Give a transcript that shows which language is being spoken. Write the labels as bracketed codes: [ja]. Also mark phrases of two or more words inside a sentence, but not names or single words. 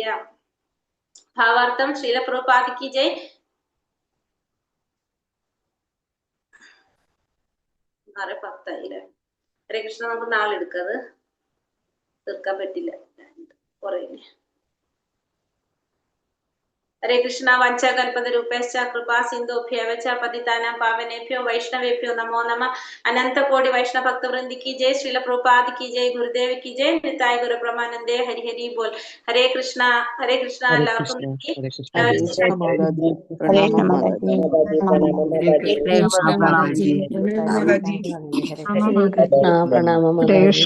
[ml] ഭാവാർത്ഥം ശ്രീല പ്രഭുപാദിക്ക് ജയ്. 6:10 അല്ലേ? ഹരേ കൃഷ്ണ. നമുക്ക് നാളെ എടുക്കാത്, തീർക്കാൻ പറ്റില്ല കുറേ. ഹരേ കൃഷ്ണ. [sa] വഞ്ചകൽപതരൂപേശ്ച കൃപാ സിന്ധുഭ്യവ ച പതിതാനാം പാവനേഭ്യോ വൈഷ്ണവേഭ്യോ നമോ നമഃ. അനന്ത കോടി വൈഷ്ണവ ഭക്ത വൃന്ദി [hi] की जय, श्रील प्रभुपाद की जय, गुरुदेव की जय, निताय गुरु ब्रह्मानंदे हरि हरि बोल. हरे कृष्णा. हरे कृष्णा. [ml] എല്ലാവർക്കും നന്ദി. ഹരേ കൃഷ്ണ. ഹരേ കൃഷ്ണ മാതാജി, ഹരേ പ്രണാമം കൃഷ്ണ മാതാജി. ഹരേ കൃഷ്ണ മാതാജി. ഹരേ കൃഷ്ണ പ്രണാമം ഹരേ മാതാജി.